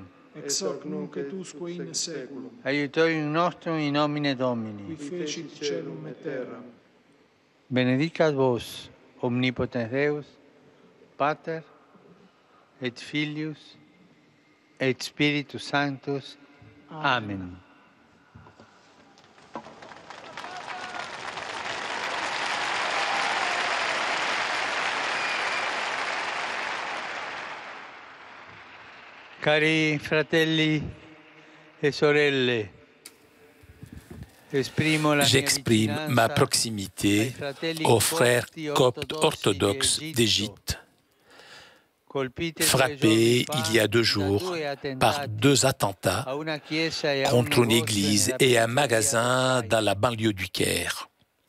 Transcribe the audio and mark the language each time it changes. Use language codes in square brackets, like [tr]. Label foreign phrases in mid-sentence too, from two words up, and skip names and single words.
[la] Ex hoc nunc et usque in saeculum. Aiutorium nostrum in nomine Qui Domini. fecit caelum et terram. Benedicat vos, omnipotens Deus, Pater, et Filius, et Spiritus Sanctus. Amen. [it] Cari fratelli e sorelle, [fr] j'exprime ma proximité aux frères coptes orthodoxes d'Égypte, frappés il y a 2 jours par 2 attentats contre une église et un magasin dans la banlieue du Caire.